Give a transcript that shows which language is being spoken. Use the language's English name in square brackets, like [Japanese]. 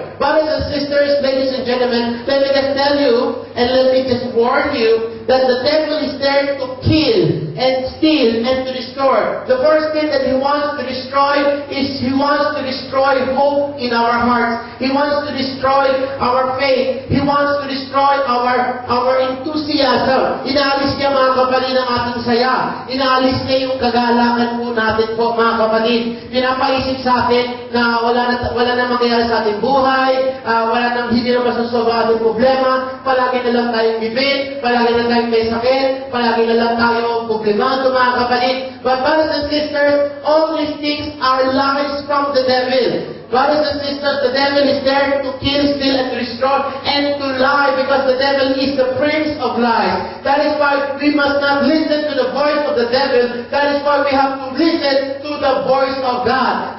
[English] Brothers and sisters, ladies and gentlemen, let me just tell you, and let me just warn you, that the devil is there to kill and steal and to destroy. The first thing that he wants to destroy is he wants to destroy hope in our hearts. He wants to destroy our faith. He wants to destroy our enthusiasm. [Filipino] Inaalis niya mga kapatid ang ating saya. Inaalis niya yung kagalakan po natin po mga kapatid. Pinapaisip sa atin na wala na mangyayari sa ating buhay, hindi na masasolve ang ating problema, palagi na lang tayong bibig, palagi na tayong may sakit, palagi na lang tayo problemado mga kapatid. [English] But brothers and sisters, all these things are lies from the devil. Brothers and sisters, the devil is there to kill, steal, and to destroy, and to lie, because the devil is the prince of lies. That is why we must not listen to the voice of the devil. That is why we have to listen to the voice of God.